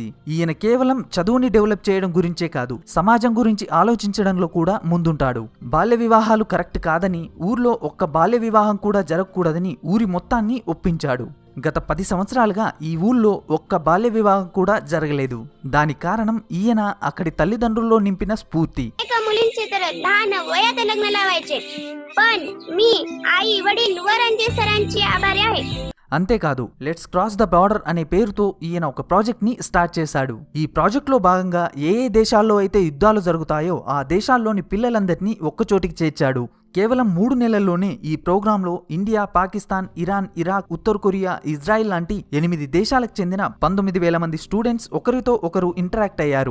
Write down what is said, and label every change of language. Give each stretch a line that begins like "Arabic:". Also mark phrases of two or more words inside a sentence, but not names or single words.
Telugu: ఈయన కేవలం చదువుని డెవలప్ చేయడం గురించే కాదు, సమాజం గురించి ఆలోచించడంలో కూడా ముందుంటాడు. బాల్య వివాహాలు కరెక్ట్ కాదని, ఊర్లో ఒక్క బాల్య వివాహం కూడా జరగకూడదని ఊరి మొత్తాన్ని ఒప్పించాడు. గత 10 సంవత్సరాలుగా ఈ ఊళ్ళో ఒక్క బాల్య వివాహం కూడా జరగలేదు. దానికి కారణం ఈయన అక్కడి తల్లిదండ్రుల్లో నింపిన స్ఫూర్తి.
Marathi: मुलींचे तर लहान वयात लग्न लावायचे, पण मी आई वडील व रणजित सरांची आभारी आहे.
Telugu: అంతేకాదు, లెట్స్ క్రాస్ ద బార్డర్ అనే పేరుతో ఈయన ఒక ప్రాజెక్ట్ ని స్టార్ట్ చేశాడు. ఈ ప్రాజెక్ట్ లో భాగంగా ఏ దేశాల్లో అయితే యుద్ధాలు జరుగుతాయో ఆ దేశాల్లోని పిల్లలందరినీ ఒక్కచోటికి చేర్చాడు. కేవలం 3 నెలల్లోనే ఈ ప్రోగ్రాంలో ఇండియా, పాకిస్తాన్, ఇరాన్, ఇరాక్, ఉత్తర కొరియా, ఇజ్రాయిల్ లాంటి 8 దేశాలకు చెందిన 19,000 మంది స్టూడెంట్స్ ఒకరితో ఒకరు ఇంటరాక్ట్ అయ్యారు.